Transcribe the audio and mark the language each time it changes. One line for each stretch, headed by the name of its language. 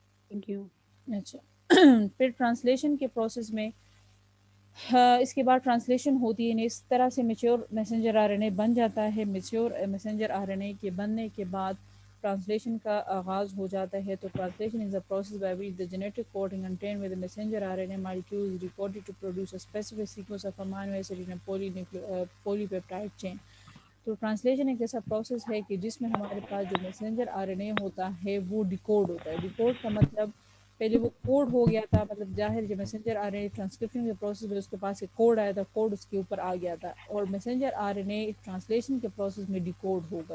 English: Thank you.
Urdu: اچھا, پھر translation کے پروسیس میں اس کے بعد ٹرانسلیشن ہوتی ہے. اس طرح سے میچور میسنجر آر این اے بن جاتا ہے. میچور میسنجر آر این اے کے بننے کے بعد ٹرانسلیشن کا آغاز ہو جاتا ہے.
English: تو translation is a process by which the genetic code contained with the messenger R N A molecule is recorded to produce a specific sequence of amino acid in polypeptide chain.
Urdu: تو translation ایک ایسا process ہے کہ جس میں ہمارے پاس جو messenger are N اے ہوتا ہے وہ ڈیکوڈ ہوتا ہے. ڈیکوڈ کا مطلب پہلے وہ کوڈ ہو گیا تھا, مطلب ظاہر جو messenger are N a transcription کے پروسیس میں اس کے پاس ایک کوڈ آیا تھا, کوڈ اس کے اوپر آ گیا تھا, اور messenger are N a translation کے پروسیس میں ڈیکوڈ ہوگا.